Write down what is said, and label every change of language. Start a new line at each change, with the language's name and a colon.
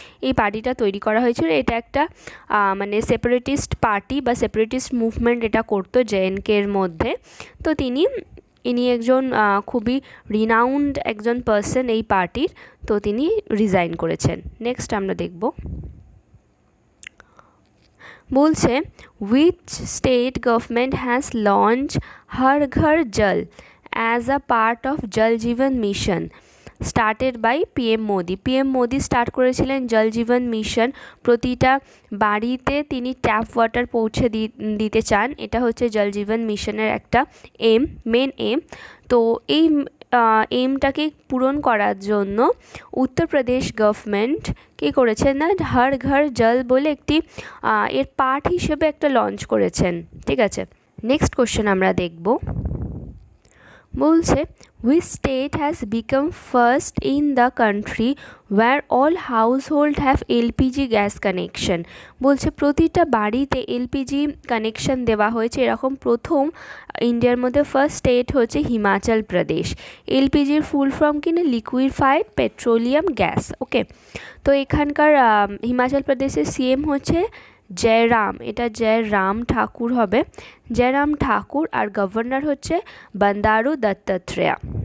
Bangla: এই পার্টিটা তৈরি করা হয়েছিল, এটা একটা সেপারেটিস্ট পার্টি বা সেপারেটিস্ট মুভমেন্ট এটা করতো জেএনকের মধ্যে। তো ইনি একজন খুবই রিনাউন্ড একজন পার্সন এই পার্টির, তো তিনি রিজাইন করেছেন। নেক্সট আমরা দেখব। বলছে
English: which state government has launched Har Ghar Jal as a part of Jal Jeevan Mission started by PM Modi।
Bangla: PM Modi start করেছিলেন জল জীবন মিশন, প্রতিটা বাড়িতে তিনি ট্যাপ ওয়াটার পৌঁছে দিতে চান। এটা হচ্ছে জল জীবন মিশনের একটা মেন এম। তো এই এইমটাকে পূরণ করার জন্য উত্তরপ্রদেশ গভর্নমেন্ট কী করেছেন না, হর ঘর জল বলে একটি এর পার্ট হিসেবে একটা লঞ্চ করেছেন। ঠিক আছে, নেক্সট কোশ্চেন আমরা দেখব। বলছে
English: which state has become first in the country where all household have LPG gas connection।
Bangla: বলছে প্রতিটা বাড়িতে এলপিজি কানেকশন দেওয়া হয়েছে, এরকম প্রথম ইন্ডিয়ার মধ্যে ফার্স্ট স্টেট হচ্ছে হিমাচল প্রদেশ। এলপিজির ফুল ফর্ম কিনা লিকুইফাইড পেট্রোলিয়াম গ্যাস। ওকে, তো এখানকার হিমাচল প্রদেশের সিএম হচ্ছে জয়রাম, এটা জয়রাম ঠাকুর হবে, জয়রাম ঠাকুর, আর গভর্নর হচ্ছে বন্দারু দত্তাত্রেয়া।